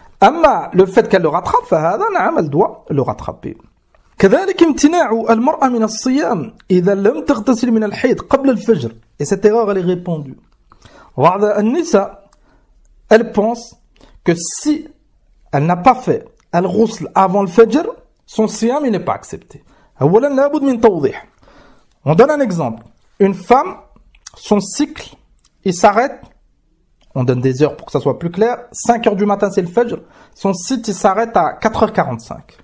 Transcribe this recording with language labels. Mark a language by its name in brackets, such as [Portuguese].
[Arabic] أما [French] le fait qu'elle le rattrape, elle doit le rattraper. [Arabic] كذلك امتناع المرأة من الصيام إذا لم تغتسل من الحيض قبل الفجر. [French] Et cette erreur, elle est répandue. [Arabic] بعض النساء, [French] elle pense que si elle n'a pas fait al-ghusl avant le fajr, son siyam il n'est pas accepté. [Arabic] أولا لابد من توضيح. [French] On donne un exemple. Une femme, son cycle, il s'arrête, on donne des heures pour que ça soit plus clair, 5 heures du matin c'est le fajr, son cycle il s'arrête à 4h45.